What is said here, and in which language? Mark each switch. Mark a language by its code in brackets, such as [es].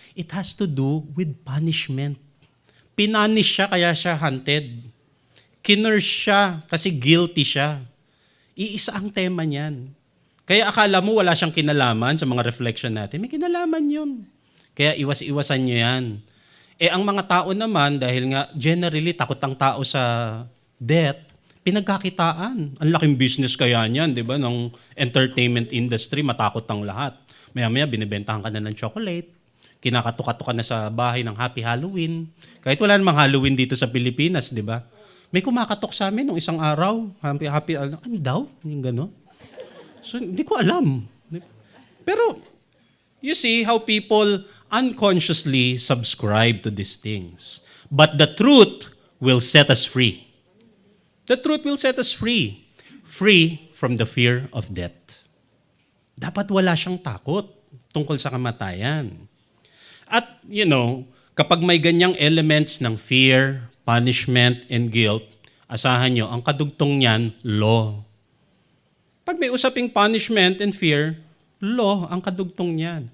[en] It has to do with punishment. [tl] Pinanish siya, kaya siya haunted. Kinurse siya, kasi guilty siya. Iisa ang tema niyan. Kaya akala mo wala siyang kinalaman sa mga reflection natin. May kinalaman yun. Kaya iwas-iwasan nyo yan. Ang mga tao naman, dahil nga generally takot ang tao sa death, pinagkakitaan. Ang laking business kaya niyan, di ba? Ng entertainment industry, matakot ang lahat. Maya-maya, binibentahan ka na ng chocolate. Kinakatuka-tuka na sa bahay ng Happy Halloween. Kahit wala namang Halloween dito sa Pilipinas, di ba? May kumakatok sa amin nung isang araw. Happy, ano daw? Yung gano'n. So, hindi ko alam. [en] Pero, you see how people unconsciously subscribe to these things. But the truth will set us free. The truth will set us free. Free from the fear of death. [tl] Dapat wala siyang takot tungkol sa kamatayan. At, kapag may ganyang elements ng [en] fear, punishment, and guilt, [tl] asahan nyo, ang kadugtong niyan, law. Pag may usaping [en] punishment and fear, [tl] law ang kadugtong niyan.